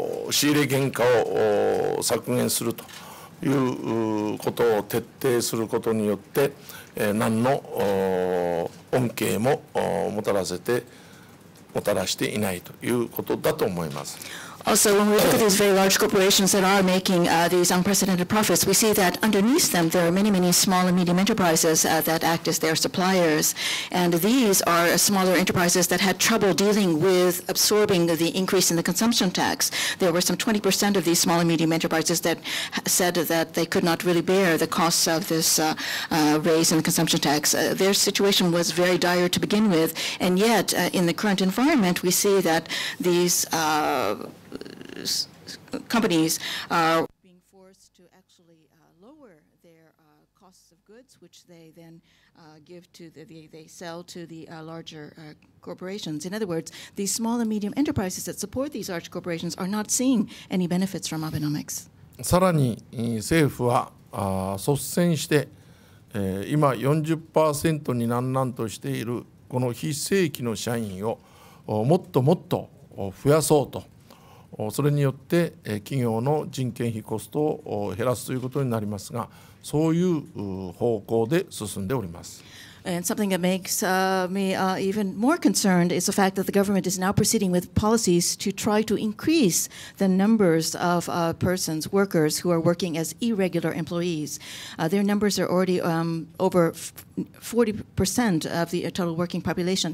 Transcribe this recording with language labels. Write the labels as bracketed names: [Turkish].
[Japanese] 仕入れ原価を削減するということを徹底することによって何の恩恵ももたらしていないということだと思います。 [English] Also, when we look at these very large corporations that are making these unprecedented profits, we see that underneath them there are many, many small and medium enterprises that act as their suppliers. And these are smaller enterprises that had trouble dealing with absorbing the increase in the consumption tax. There were some 20% of these small and medium enterprises that said that they could not really bear the costs of this raise in the consumption tax. Their situation was very dire to begin with, and yet in the current environment we see that these companies are being forced to actually lower their costs of goods, which they then give to they sell to the larger corporations. In other words, these small and medium enterprises that support these large corporations are not seeing any benefits from Abenomics. [Japanese] さらに政府は率先して今 40% になんなんとしているこの非正規の社員をもっともっと増やそうと。それによって企業の人件費コストを減らすということになりますが、そういう方向で進んでおります。 [English] And something that makes me even more concerned is the fact that the government is now proceeding with policies to try to increase the numbers of persons, workers who are working as irregular employees. Their numbers are already over 40% of the total working population.